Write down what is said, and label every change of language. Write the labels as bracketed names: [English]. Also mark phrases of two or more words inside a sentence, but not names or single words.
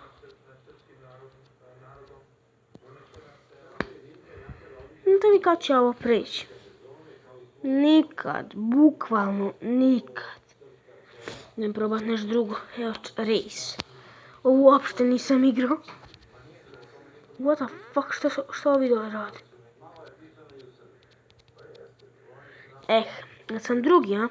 [Bosnian] Da mi kad će ovo preći. Nikad, bukvalno nikad. Idem probat nešto drugo. Evo, race. Ovo uopšte nisam igrao. [English] What the fuck, [Bosnian] što ovi dole radi? Ja sam drugi, a?